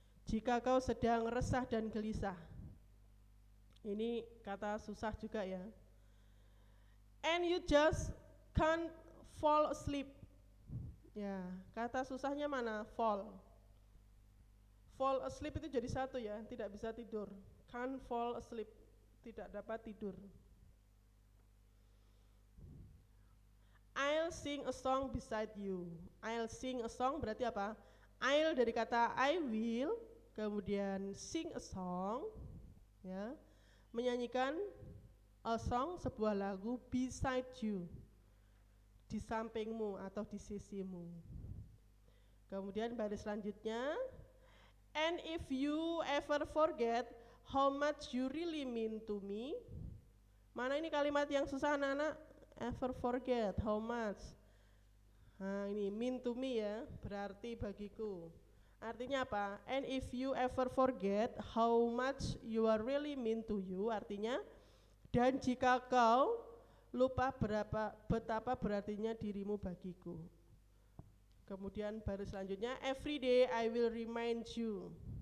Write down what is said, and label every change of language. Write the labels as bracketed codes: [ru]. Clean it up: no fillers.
[id] Jika kau sedang resah dan gelisah. Ini kata susah juga ya. [en] And you just can't fall asleep. [id] Ya, kata susahnya mana? Fall. Fall asleep itu jadi satu ya, tidak bisa tidur. [en] Can't fall asleep, [id] tidak dapat tidur. [en] I'll sing a song beside you. I'll sing a song [id] berarti apa? I'll dari kata I will, kemudian sing a song, ya, menyanyikan a song, sebuah lagu [en] beside you, [id] di sampingmu atau di sisimu. Kemudian baris selanjutnya, [en] and if you ever forget how much you really mean to me. [id] Mana ini kalimat yang susah anak-anak? [en] Ever forget how much. [id] Nah, ini mean to me ya, berarti bagiku. Artinya apa? [en] And if you ever forget how much you are really mean to you, artinya [id] Dan jika kau lupa betapa berartinya dirimu bagiku. Kemudian baris selanjutnya, [en] every day I will remind you.